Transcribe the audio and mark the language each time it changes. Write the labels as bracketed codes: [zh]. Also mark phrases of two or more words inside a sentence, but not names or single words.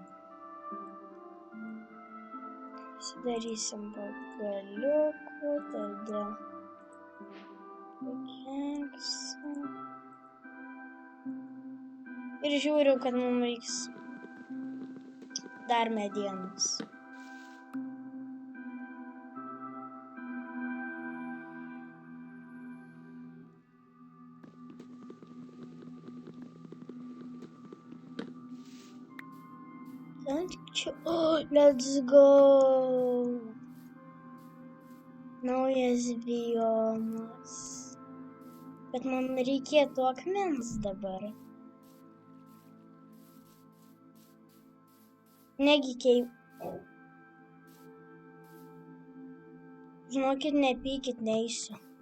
[lt] Pasidarysim pagaliukų, tada pakeksą. Ir žiūriu, kad mums reiks dar medienos. [en] Oh, let's go! [lt] Naujas biomas. Bet man reikėtų akmens dabar. Negi Žinokit, nepykit, neisiu.